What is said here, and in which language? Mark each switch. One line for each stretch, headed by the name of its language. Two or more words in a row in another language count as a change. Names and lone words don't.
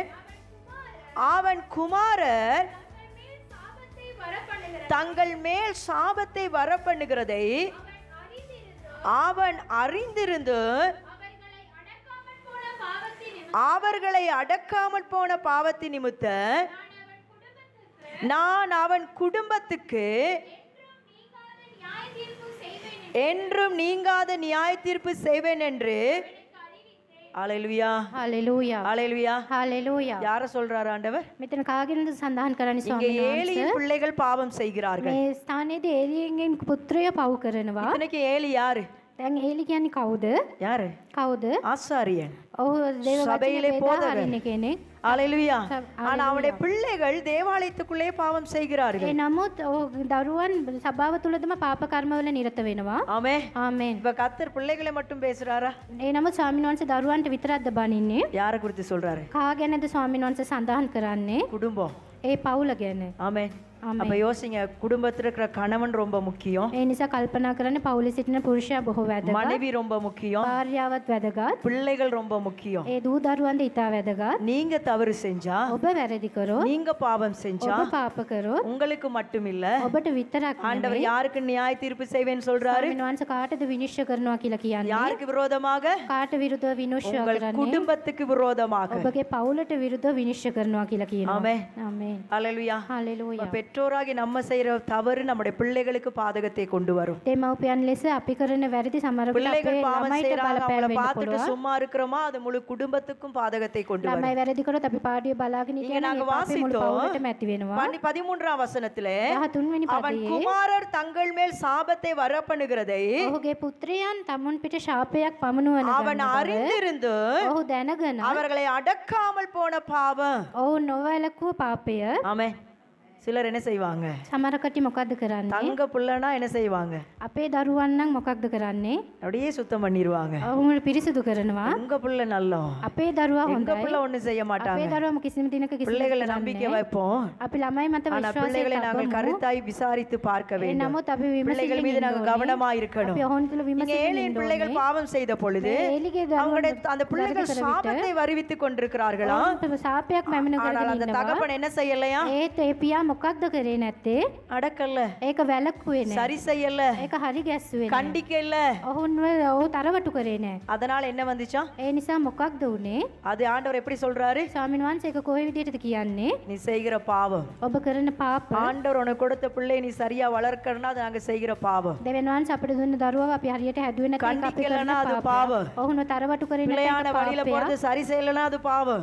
Tamil: அவன் குமாரர் தங்கள் மேல் சாபத்தை வரப்பண்ணுகிறதை அவன் அறிந்திருந்து அவர்களை அடக்காமல் போன பாவத்தின் நிமித்த நான் அவன் குடும்பத்துக்கு என்றும் நீங்காத நியாய தீர்ப்பு செய்வேன் என்று. ஹalleluya
Sinhala: හලෙලූයා
Tamil: ஹalleluya.
Sinhala: හලෙලූයා.
Tamil: யார சொல்றாரு ஆண்டவர்?
Sinhala: මෙතන කාගෙනද සඳහන් කරන්නේ
Tamil: இங்க
Sinhala: ස්වාමීන් වහන්සේ?
Tamil: ஏலியின் பிள்ளைகள் பாவம் செய்கிறார்கள்.
Sinhala: මේ ස්ථානයේදී ඒලියන්ගෙන් පුත්‍රය පව් කරනවා.
Tamil: இத்தனைக்கு ஏலி யாரு?
Sinhala: දැන් ඒලි කියන්නේ කවුද?
Tamil: யாரு?
Sinhala: කවුද?
Tamil: ஆசாரியன்.
Sinhala: ඔහු දේව
Tamil: சபையிலே
Sinhala: වචනේ
Tamil: போதகர்.
Sinhala: බෙදා කෙනෙක්.
Tamil: ஹalleluya. ஹalleluya. ஆனா அவருடைய பிள்ளைகள் தேவாலயத்துக்குள்ளே பாவம் செய்கிறார்கள்.
Sinhala: නමුත් ඔහු දරුවන් සභාව තුළදම පාප කර්මවල නිරත වෙනවා.
Tamil: ஆமென்.
Sinhala: ආමෙන්.
Tamil: இப்ப கர்த்தர் பிள்ளைகளை மட்டும் பேசுறாரா?
Sinhala: ඒ නමුත් ස්වාමීන් වහන්සේ දරුවන්ට විතරක්ද බනින්නේ?
Tamil: யார குறித்து சொல்றாரு?
Sinhala: කා ගැනද ස්වාමීන් වහන්සේ සඳහන් කරන්නේ?
Tamil: குடும்பம்.
Sinhala: ඒ පවුල ගැන.
Tamil: ஆமென். ஆமென். அப்ப யோசிங்க, குடும்பத்துல இருக்கிற கணவன் ரொம்ப முக்கியம்,
Sinhala: ඒ නිසා කල්පනා කරන්න පවුලේ සිටින පුරුෂයා බොහෝ වැදගත්.
Tamil: மனைவி ரொம்ப முக்கியம்,
Sinhala: භාර්යාවත් වැදගත්.
Tamil: பிள்ளைகள் ரொம்ப முக்கியம்.
Sinhala: ඒ දූ දරුවන්ද ඉතා වැදගත්.
Tamil: நீங்க தவறு செஞ்சா,
Sinhala: ඔබ වැරදි කරොත්,
Tamil: நீங்க பாவம் செஞ்சா
Sinhala: ඔබ පාප කරොත්
Tamil: உங்களுக்கு மட்டும் இல்ல,
Sinhala: ඔබට විතරක්
Tamil: ஆண்டவர்
Sinhala: නෙවෙයි.
Tamil: யாருக்கு நியாய தீர்ப்பு செய்வேன்னு சொல்றாரு?
Sinhala: ස්වාමීන් වහන්සේ කාටද විනිශ්චය කරනවා කියලා කියන්නේ?
Tamil: யாருக்கு விரோதமாக?
Sinhala: කාට විරුද්ධව විනිශ්චය
Tamil: உங்கள்
Sinhala: කරන්නේ?
Tamil: குடும்பத்துக்கு விரோதமாக.
Sinhala: ඔබගේ පවුලට විරුද්ධව විනිශ්චය කරනවා කියලා කියනවා.
Tamil: ஆமென்.
Sinhala: ආමේන්.
Tamil: ஹalleluya.
Sinhala: හalleluya.
Tamil: பெற்றோராகி நம்ம செய்யற தவறு நம்முடைய பிள்ளைகளுக்கு பாதகத்தை கொண்டு வரும்.
Sinhala: දෙමව්පියන් ලෙස අපි කරන වැරදි සමහර විට අපේ
Tamil: பிள்ளைகள் பாவம்
Sinhala: ළමයිට
Tamil: செய்யறாங்க,
Sinhala: බලපෑම්
Tamil: அவங்கள
Sinhala: වෙන්න
Tamil: பார்த்துட்டு
Sinhala: පුළුවන්.
Tamil: சும்மா இருக்கிறோமா, அது முழு குடும்பத்துக்கும் பாதகத்தை கொண்டு வரும்.
Sinhala: ළමයි වැරදි කරොත් අපි පාඩිය බලාගෙන
Tamil: இங்க
Sinhala: ඉතින්
Tamil: நாங்க
Sinhala: ඒ පාපේ මුළු
Tamil: வாசித்தோம்.
Sinhala: පවුලටම ඇති වෙනවා.
Tamil: 13ஆம் வசனத்திலே
Sinhala: 13 වෙනි
Tamil: அவன்
Sinhala: පදයේ
Tamil: குமாரர் தங்கள் மேல் சாபத்தை வரப்பண்ணுகிறதை
Sinhala: ඔහුගේ පුත්‍රයන් තමුන් පිට ශාපයක් පමුණුවන
Tamil: அவன் அறிந்திருந்து
Sinhala: ඔහු දැනගෙන
Tamil: அவர்களை அடக்காமல் போன பாவம்.
Sinhala: ඔහු නොවැළකුව පාපය.
Tamil: ஆமே. சிலர் என்ன செய்வாங்க?
Sinhala: සමහර කටි මොකද්ද කරන්නේ?
Tamil: தங்க புள்ளனா என்ன செய்வாங்க?
Sinhala: අපේ දරුවන් නම් මොකක්ද කරන්නේ?
Tamil: அப்படியே சுத்தம் பண்ணிடுவாங்க.
Sinhala: ඔවුන් පිරිසිදු කරනවා.
Tamil: உங்க புள்ள நல்லோம்,
Sinhala: අපේ දරුවා
Tamil: எங்க
Sinhala: හොඳයි.
Tamil: புள்ள ஒண்ணு செய்ய
Sinhala: අපේ
Tamil: மாட்டாங்க.
Sinhala: දරුවා කිසිම දිනක කිසිම
Tamil: பிள்ளைகளை
Sinhala: දෙයක්
Tamil: நம்பிக்கை
Sinhala: කරන්නේ නැහැ.
Tamil: வைப்போம்,
Sinhala: අපි ළමයි මත
Tamil: ஆனா
Sinhala: විශ්වාසය
Tamil: பிள்ளைகளை நாங்கள்
Sinhala: තබමු.
Tamil: கருத்தாய் விசாரித்து பார்க்க
Sinhala: ඒ
Tamil: வேண்டும்.
Sinhala: නමුත් අපි
Tamil: பிள்ளைகள் மீது
Sinhala: විමසිල්ලෙන්
Tamil: நாங்கள்
Sinhala: ඉන්න
Tamil: கவனமா
Sinhala: ඕනේ.
Tamil: இருக்கணும்.
Sinhala: අපි ඔවුන් තුළ
Tamil: நீங்க
Sinhala: විමසිල්ලෙන්
Tamil: ஏலியன்
Sinhala: ඉන්න
Tamil: பிள்ளைகள்
Sinhala: ඕනේ.
Tamil: பாவம் செய்த பொழுது
Sinhala: ඒලිගේ
Tamil: அவங்களுடைய
Sinhala: දරුවන්
Tamil: அந்த பிள்ளைகள்
Sinhala: වැරදි කර විට
Tamil: சாபத்தை வருவித்துக் கொண்டிருக்கிறார்களா?
Sinhala: ඔවුන් සාපයක් මැමෙන
Tamil: ஆனால்
Sinhala: කරගෙන
Tamil: அந்த
Sinhala: ඉන්නවා.
Tamil: தகப்பன் என்ன செய்யலையா?
Sinhala: ඒත් ඒ පියා මොකක්ද කරේ නැත්තේ?
Tamil: அடக்கல்ல,
Sinhala: ඒක වැළකුවේ නැහැ.
Tamil: சரி செய்யல,
Sinhala: ඒක හරි ගැස්සුවේ නැහැ.
Tamil: கண்டிக்கல.
Sinhala: ඔහු තරවටු කරේ නැහැ.
Tamil: அதனால என்ன வந்துச்சா?
Sinhala: ඒ නිසා මොකක්ද උනේ?
Tamil: அது ஆண்டவர் எப்படி சொல்றாரு?
Sinhala: ස්වාමීන් වහන්සේ ඒක කොයි විදිහටද කියන්නේ?
Tamil: நீ செய்கிற பாவம்,
Sinhala: ඔබ කරන පාප
Tamil: ஆண்டவர் உனக்கு கொடுத்த பிள்ளை நீ சரியா வளர்க்கறனா அது நாங்க செய்கிற பாவம்.
Sinhala: දෙවියන් වහන්සේ අපිට දුන්න දරුවව අපි හරියට හැදුවේ නැත්නම් ඒක අපි කරන
Tamil: கண்டிக்கலனா அது
Sinhala: පාපය.
Tamil: பாவம்.
Sinhala: ඔහුන තරවටු කරේ
Tamil: பிள்ளையான
Sinhala: නැත්නම්
Tamil: வழியில போறது சரி செய்யலனா அது பாவம்.